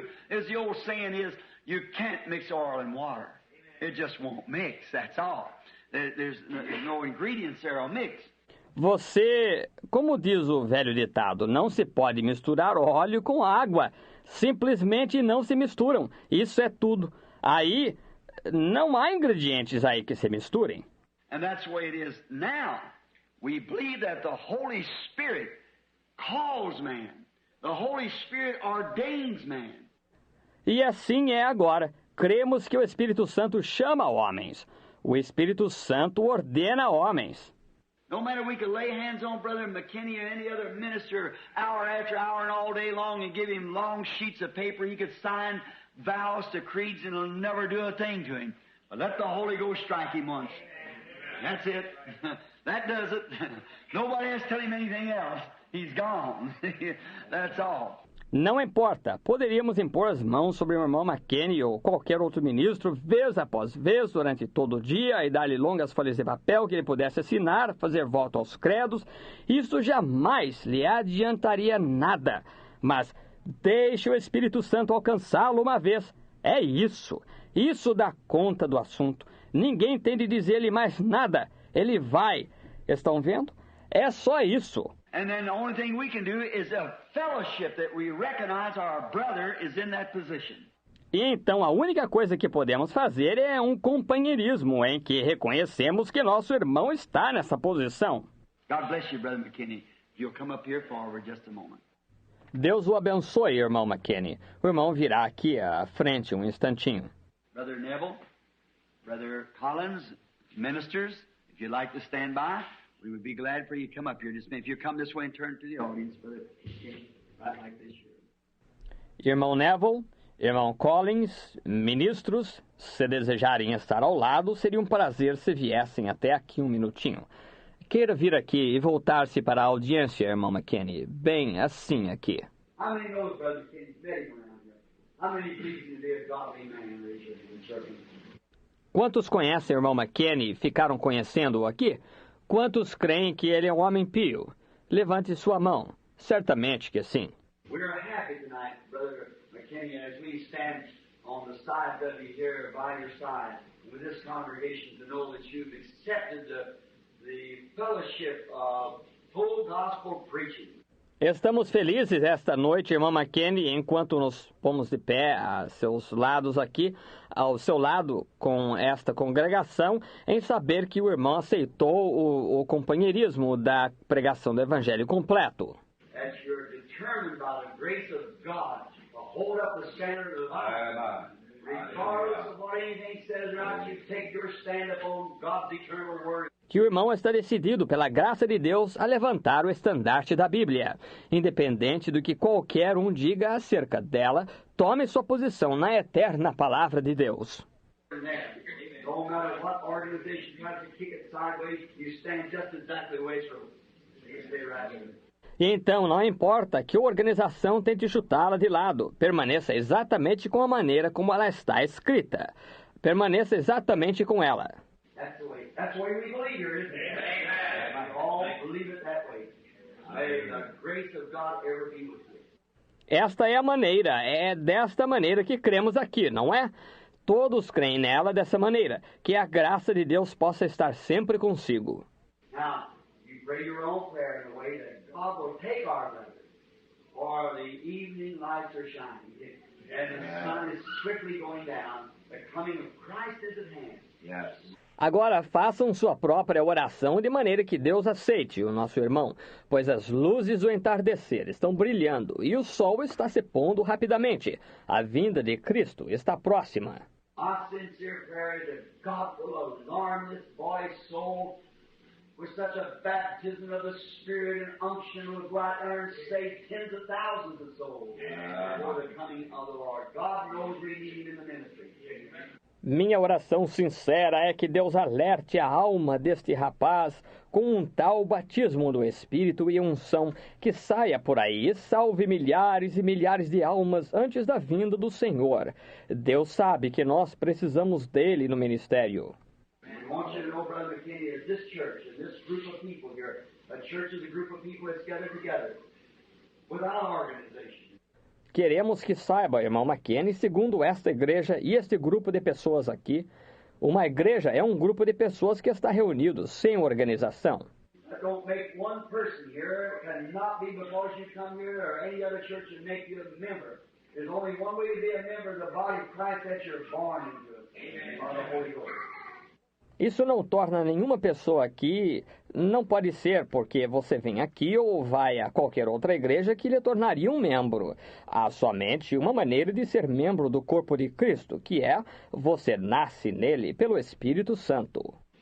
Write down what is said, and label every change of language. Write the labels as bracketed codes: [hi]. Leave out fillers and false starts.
[en] As the old saying is, you can't mix oil and water. It just won't mix, that's all. There's no ingredients there will mix. [pt] Você, como diz o velho ditado, não se pode misturar óleo com água. Simplesmente não se misturam. Isso é tudo. Aí, não há ingredientes aí que se misturem. [en] And that's the way it is now. We believe that the Holy Spirit calls man. The Holy Spirit ordains man. [pt] E assim é agora. Cremos que o Espírito Santo chama homens. O Espírito Santo ordena homens. [en] No matter we could lay hands on Brother McKinney or any other minister hour after hour and all day long and give him long sheets of paper, he could sign vows to creeds and it'll never do a thing to him. But let the Holy Ghost strike him once. That's it. That does it. Nobody has to tell him anything else. He's gone. That's all. [pt] Não importa, poderíamos impor as mãos sobre o irmão McKinney ou qualquer outro ministro, vez após vez, durante todo o dia, e dar-lhe longas folhas de papel que ele pudesse assinar, fazer voto aos credos. Isso jamais lhe adiantaria nada. Mas deixe o Espírito Santo alcançá-lo uma vez. É isso. Isso dá conta do assunto. Ninguém tem de dizer-lhe mais nada. Ele vai. Estão vendo? É só isso. [en] And then the only thing we can do is a fellowship that we recognize our brother is in that position. [pt] E então a única coisa que podemos fazer é um companheirismo em que reconhecemos que nosso irmão está nessa posição. [en] God bless you, Brother McKinney. You'll come up here forward just a moment. [pt] Deus o abençoe, irmão McKinney. O irmão virá aqui à frente um instantinho. [en] Brother Neville, Brother Collins, ministers, if you'd like to stand by, we would be glad for you to come up here. Just if you come this way and turn to the audience, Brother McKinney, right like this here. [pt] Irmão Neville, irmão Collins, ministros, se desejarem estar ao lado, seria um prazer se viessem até aqui um minutinho. Queira vir aqui e voltar-se para a audiência, irmão McKinney, bem assim aqui. [en] How many knows Brother Kenny? Met him around here. How many believes him to be a godly man? Raise your hand, children. [pt] Quantos conhecem o irmão McKinney e ficaram conhecendo-o aqui? Quantos creem que ele é um homem pio? Levante sua mão. Certamente que sim. [en] We are happy tonight, Brother McKinney, as we stand on the side of you here, by your side, with this congregation, to know that you've accepted the fellowship of full gospel preaching. [pt] Estamos felizes esta noite, irmão McKinney, enquanto nos pomos de pé a seus lados aqui, ao seu lado com esta congregação, em saber que o irmão aceitou o companheirismo da pregação do Evangelho completo. [en] That you're determined by the grace of God to hold up the standard of the Bible. Regardless of what anything says or not, you take your stand upon God's eternal word. [pt] Que o irmão está decidido, pela graça de Deus, a levantar o estandarte da Bíblia. Independente do que qualquer um diga acerca dela, tome sua posição na eterna palavra de Deus. [en] No matter what organization tries to kick it sideways, you stand just exactly the way it's supposed. You stay right there. [pt] E então, não importa que a organização tente chutá-la de lado, permaneça exatamente com a maneira como ela está escrita. Permaneça exatamente com ela. [en] That's the way we believe here, isn't it? We all believe it that way. May the grace of God ever be with you. [pt] Esta é a maneira, é desta maneira que cremos aqui, não é? Todos creem nela dessa maneira, que a graça de Deus possa estar sempre consigo. [en] Now, you pray your own prayer in the way that God will take our letter, for the evening lights are shining, and the sun is quickly going down. The coming of Christ is at hand. Yes. [pt] Agora façam sua própria oração de maneira que Deus aceite o nosso irmão, pois as luzes do entardecer estão brilhando e o sol está se pondo rapidamente. A vinda de Cristo está próxima. [en] Our sincere prayer is that God will alarm this boy's soul with such a baptism of the Spirit and unction will go out there and save tens of thousands of souls before the coming of the Lord. God knows we need him in the ministry. [pt] Minha oração sincera é que Deus alerte a alma deste rapaz com um tal batismo do Espírito e unção que saia por aí e salve milhares e milhares de almas antes da vinda do Senhor. Deus sabe que nós precisamos dele no ministério. [en] I want you to know, Brother McKinney, is this church and this group of people here, a church is a group of people that's gathered together without organization. [pt] Queremos que saiba, irmão McKinney, segundo esta igreja e este grupo de pessoas aqui, uma igreja é um grupo de pessoas que está reunido sem organização. [en] Don't make one person here, cannot be because you come here or any other church and make you a member. There's only one way to be a member of the body of Christ, that you're born into it, by the Holy Ghost. [pt] Isso não torna nenhuma pessoa aqui, não pode ser porque você vem aqui ou vai a qualquer outra igreja que lhe tornaria um membro. Há somente uma maneira de ser membro do corpo de Cristo, que é você nasce nele pelo Espírito Santo.